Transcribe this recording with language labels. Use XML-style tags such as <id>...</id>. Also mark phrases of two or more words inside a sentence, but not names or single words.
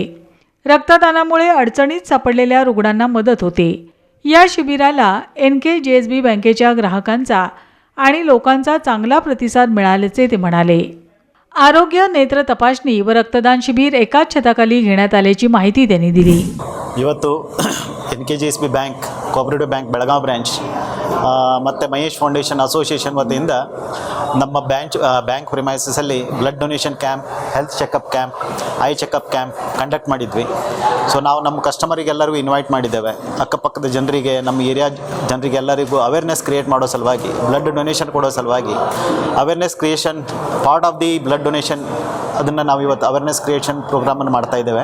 <mr>रक्तदानामुळे अडचणीत सापडलेल्या रुग्णांना मदत होते। या शिबिराला NKGSB बँकेच्या ग्राहकांचा आणि लोकांचा चांगला प्रतिसाद मिळाल्याचे ते म्हणाले। आरोग्य, नेत्र तपासणी व रक्तदान शिबिर एकाच छताखाली घेण्यात आल्याची माहिती त्यांनी दिली।</mr> <kn>ಇವತ್ತು NKGSB ಬ್ಯಾಂಕ್ ಕೋಆಪರೇಟಿವ್ ಬ್ಯಾಂಕ್ ಬೆಳಗಾವಿ ಬ್ರಾಂಚ್ ಮತ್ತು ಮಹೇಶ್ ಫೌಂಡೇಶನ್ ಅಸೋಸಿಯೇಷನ್ ವತಿಯಿಂದ ನಮ್ಮ ಬ್ಯಾಂಕ್ ಪ್ರಿಮೈಸಸಲ್ಲಿ</kn> <en>blood donation camp, health checkup camp, eye checkup camp conduct</en> <kn>ಮಾಡಿದ್ವಿ। ಸೊ ನಾವು ನಮ್ಮ ಕಸ್ಟಮರಿಗೆಲ್ಲರಿಗೂ ಇನ್ವೈಟ್ ಮಾಡಿದ್ದೇವೆ, ಅಕ್ಕಪಕ್ಕದ ಜನರಿಗೆ, ನಮ್ಮ ಏರಿಯಾ ಜನರಿಗೆಲ್ಲರಿಗೂ</kn> <en>awareness create</en> <kn>ಮಾಡೋ ಸಲುವಾಗಿ,</kn> <en>blood donation</en> <kn>ಕೊಡೋ ಸಲುವಾಗಿ</kn> <en>awareness creation part of the blood donation,</en> <kn>ಅದನ್ನು ನಾವು ಇವತ್ತು</kn> <en>awareness creation</en> <kn>ಪ್ರೋಗ್ರಾಮನ್ನು ಮಾಡ್ತಾ ಇದ್ದೇವೆ।</kn>